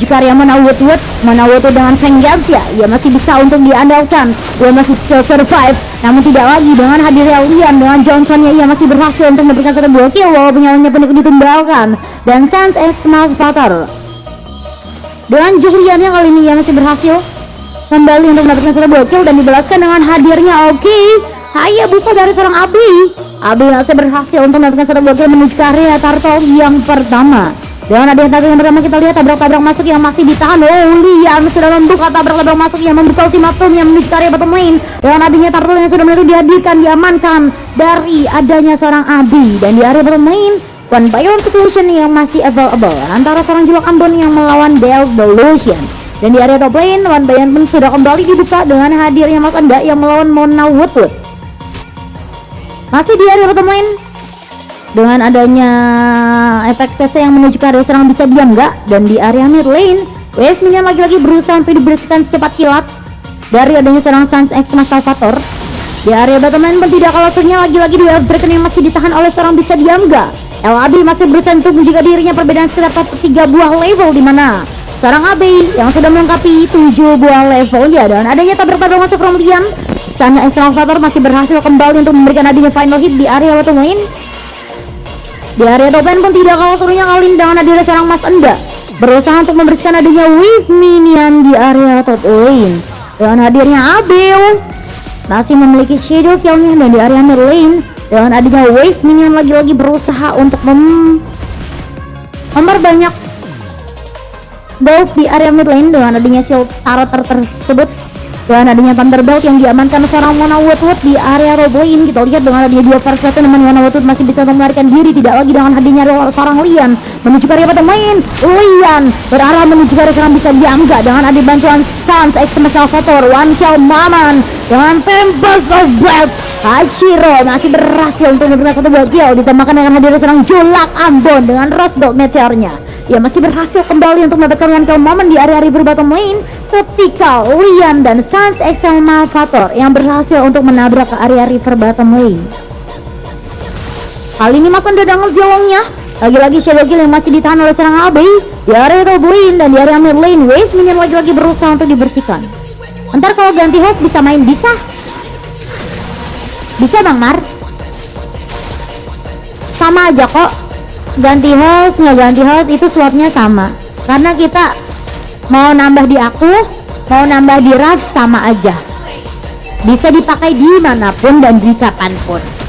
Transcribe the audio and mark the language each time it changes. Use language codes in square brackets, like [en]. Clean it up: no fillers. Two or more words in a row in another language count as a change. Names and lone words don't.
[id] ke area Mona Woodwood dengan Vengeance ya, ia masih bisa untuk diandalkan, ia masih [en] still survive, [id] namun tidak lagi dengan hadirnya Lian dengan Johnson-nya, ia masih berhasil untuk memberikan satu buah kill walaupun nyawanya pun ditumbalkan, dan Sans X Malvator dengan Julian yang kali ini ia masih berhasil kembali untuk mendapatkan satu buah kill dan dibalaskan dengan hadirnya Hayabusa dari seorang Abi masih berhasil untuk mendapatkan satu buah kill menuju ke area turtle yang pertama. Dengan adanya turtle yang pertama kita lihat tabrak-tabrak masuk yang masih ditahan. Lian sudah membuka tabrak-tabrak masuk yang membuka ultimatum yang menuju ke area [en] bottom lane. [id] Dengan adanya turtle yang sudah mulai dihadirkan, diamankan dari adanya seorang Abi, dan di area [en] bottom lane one by one situation [id] yang masih available antara seorang Jual Kambon yang melawan Bells Delusion. Dan di area [en] top lane one by one [id] pun sudah kembali dibuka dengan hadirnya Mas Anda yang melawan Mona Woodwood. Masih di area [en] bottom lane [id] dengan adanya efek CC yang menuju ke area serang bisa diam enggak, dan di area [en] mid lane [id] Wave Minion lagi-lagi berusaha untuk dibersihkan secepat kilat dari adanya serang Sans X Salvator. Di area [en] bottom lane [id] pun tidak kalah serunya lagi-lagi dua Dragon yang masih ditahan oleh seorang bisa diam enggak. LAB masih berusaha untuk menjaga dirinya, perbedaan sekitar 3 buah level di mana seorang AB yang sudah melengkapi 7 buah levelnya, dan adanya tabrak-tabrak masuk from Lian, Sans X Salvator masih berhasil kembali untuk memberikan adanya [en] final hit [id] di area [en] bottom lane. [id] Di area [en] top lane [id] pun tidak kalah serunya kali ini dengan adanya seorang Mas Enda berusaha untuk membersihkan adanya Wave Minion di area [en] top lane. [id] Dengan hadirnya Abel masih memiliki [en] shadow kill- [id] nya, dan di area [en] mid lane [id] dengan adanya Wave Minion lagi-lagi berusaha untuk memperbanyak build di area [en] mid lane [id] dengan adanya [en] shield turret [id] tersebut. Dan adanya Thunderbolt yang diamankan seorang Mona Woodwood di area [en] top lane. [id] Kita lihat dengan adanya 2 vs 1 namun Mona Woodwood masih bisa melarikan diri, tidak lagi dengan hadirnya seorang Lian menuju ke area [en] bottom lane. [id] Lian berarah menuju ke area serang bisa diangga dengan adanya bantuan Sans X Salvator, [en] one kill [id] Maman dengan Tempest of Blades. Hachiro masih berhasil untuk memberikan satu buah kill, ditambahkan dengan hadirnya seorang Julak Ambon dengan Rose Gold Meteornya. Ia masih berhasil kembali untuk mendapatkan [en] one kill [id] Maman di area [en] river bottom lane [id] ketika Lian dan Sans X Malvator yang berhasil untuk menabrak ke area [en] river bottom lane. [id] Kali ini Mas Anda dengan Zilong-nya, lagi-lagi [en] shadow kill [id] yang masih ditahan oleh seorang AB di area [en] top lane, [id] dan di area [en] mid lane [id] Wave Minion lagi-lagi berusaha untuk dibersihkan. Ntar kalau ganti host bisa main, bisa Bang Mar, sama aja kok, ganti host nggak ganti host itu slotnya sama, karena kita mau nambah di aku, mau nambah di Raf sama aja, bisa dipakai dimanapun dan di kapanpun.